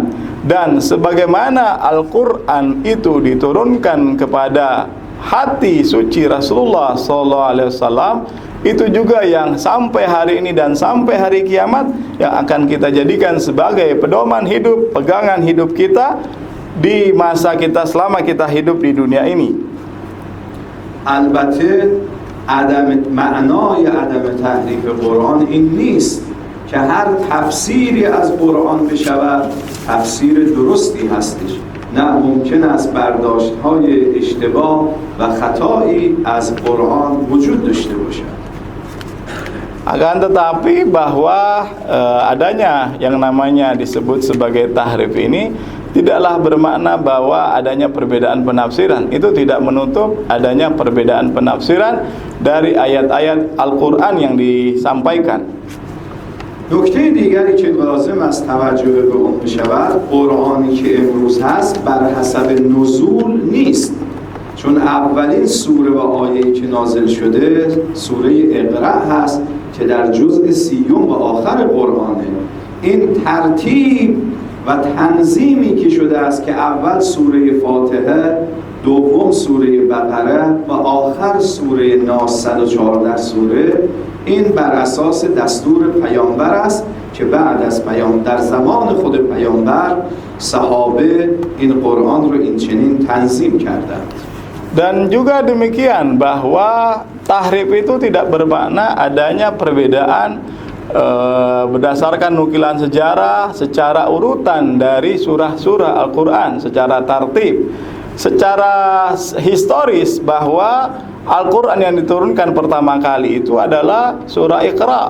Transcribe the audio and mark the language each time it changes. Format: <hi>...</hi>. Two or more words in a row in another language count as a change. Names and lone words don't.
<id>Dan sebagaimana Al-Quran itu diturunkan kepada hati suci Rasulullah SAW, itu juga yang sampai hari ini dan sampai hari kiamat yang akan kita jadikan sebagai pedoman hidup, pegangan hidup kita di masa kita selama kita hidup di dunia ini.</id> <fa>البته معنای عدم تحریف قرآن این نیست که هر تفسیری از قرآن بشود تفسیر درستی هستش. نه، ممکن است برداشت‌های اشتباه و خطایی از قرآن وجود داشته باشد.</fa> <id>Akan tetapi bahwa adanya yang namanya disebut sebagai tahrif ini tidaklah bermakna bahwa adanya perbedaan penafsiran. Itu tidak menutup adanya perbedaan penafsiran dari ayat-ayat Al-Quran yang disampaikan.</id> <fa>نکته دیگری که لازم است توجه به اون بشود، قرآنی که امروز هست بر حسب نزول نیست، چون اولین سوره و آیه‌ای که نازل شده سوره اقرأ هست که در جزء 30 و آخر قرآنه. این ترتیب و تنظیمی که شده است که اول سوره فاتحه، دوم سوره بقره و آخر سوره ناس 114 سوره، این بر اساس دستور پیامبر است که بعد از در زمان خود پیامبر صحابه این قرآن رو این چنین تنظیم کردند.</fa> <id>Dan juga demikian bahwa tahrif itu tidak bermakna adanya perbedaan berdasarkan nukilan sejarah secara urutan dari surah-surah Al-Quran secara tartib. Secara historis bahwa Al-Quran yang diturunkan pertama kali itu adalah surah Iqra.</id>